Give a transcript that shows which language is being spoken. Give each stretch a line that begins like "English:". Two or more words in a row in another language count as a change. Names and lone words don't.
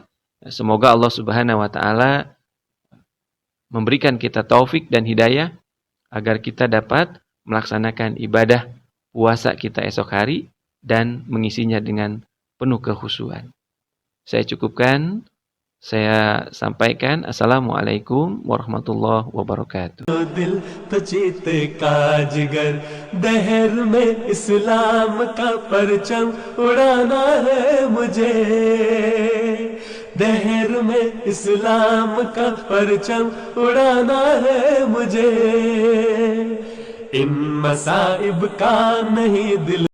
Indonesian: Semoga
Arabic: الله سبحانه وتعالى
Indonesian: memberikan kita taufik dan hidayah agar kita dapat melaksanakan ibadah puasa kita esok hari dan mengisinya dengan penuh kekhusyuan. Saya cukupkan, saya sampaikan.
Arabic: السلام عليكم ورحمة الله وبركاته.
Hindi: दिल तो चीते का जिगर दहर में इस्लाम का परचम उड़ाना है मुझे दहर में इस्लाम का परचम उड़ाना है मुझे इन मसाइब का नहीं दिल